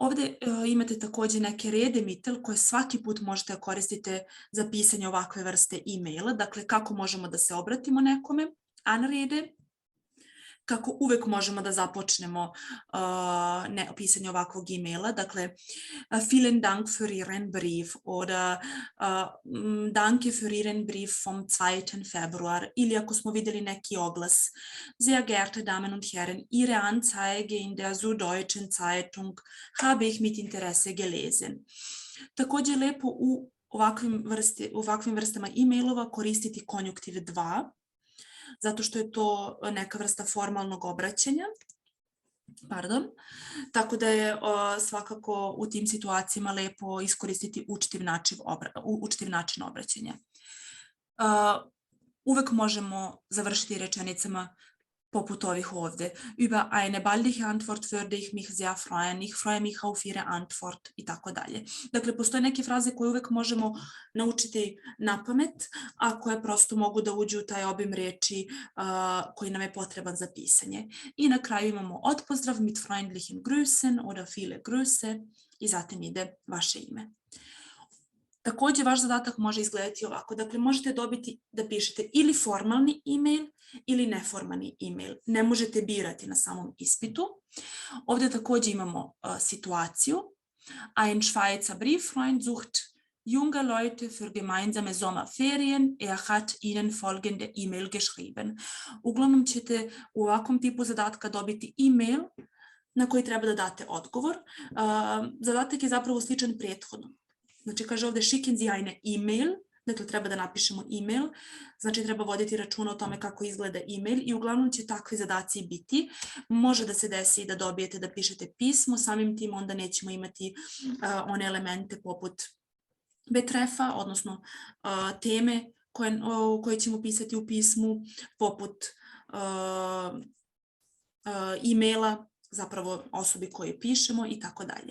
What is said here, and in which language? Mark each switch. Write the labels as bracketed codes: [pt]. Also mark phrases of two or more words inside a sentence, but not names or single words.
[sr] Ovdje imate također neke redemitel koje svaki put možete koristiti za pisanje ovakve vrste e-maila. Dakle, kako možemo da se obratimo nekome, anrede, kako uvek možemo da započnemo pisanje ovakvog e-maila. Dakle, [de] vielen Dank für Ihren Brief oder danke für Ihren Brief vom 2. Februar. [sr] Ili ako smo vidjeli neki oglas. [de] Sehr geehrte Damen und Herren, Ihre Anzeige in der Süddeutschen Zeitung habe ich mit Interesse gelesen. [sr] Također lepo u ovakvim vrstama e-mailova koristiti konjunktiv 2, zato što je to neka vrsta formalnog obraćanja. Tako da je svakako u tim situacijama lepo iskoristiti učtiv način obraćanja. Uvek možemo završiti rečenicama poput ovih ovdje. [de] Über eine baldige Antwort würde ich mich sehr freuen. Ich freue mich auf Ihre Antwort [sr] i tako dalje. Dakle, postoje neke fraze koje uvek možemo naučiti na pamet, a koje prosto mogu da uđu u taj obim riječi koji nam je potreban za pisanje. I na kraju imamo odpozdrav [de] mit freundlichen Grüßen oder viele Grüße [sr] i zatim ide vaše ime. Također, vaš zadatak može izgledati ovako. Dakle, možete dobiti da pišete ili formalni e-mail ili neformalni e-mail. Ne možete birati na samom ispitu. Ovdje također imamo situaciju. [de] Ein Schweizer Brieffreund sucht junge Leute für gemeinsame Sommerferien. Er hat ihnen folgende e-mail geschrieben. [sr] Uglavnom ćete u ovakvom tipu zadatka dobiti e-mail na koji treba da date odgovor. Zadatak je zapravo sličan prethodnom. Znači, kaže ovdje [de] schicken Sie eine e-mail, [sr] dakle treba da napišemo e-mail, znači treba voditi računa o tome kako izgleda e-mail i uglavnom će takvi zadaci biti. Može da se desi da dobijete da pišete pismo, samim tim onda nećemo imati one elemente poput betrefa, odnosno teme koje ćemo pisati u pismu, poput e-maila, zapravo osobi koje pišemo i tako dalje.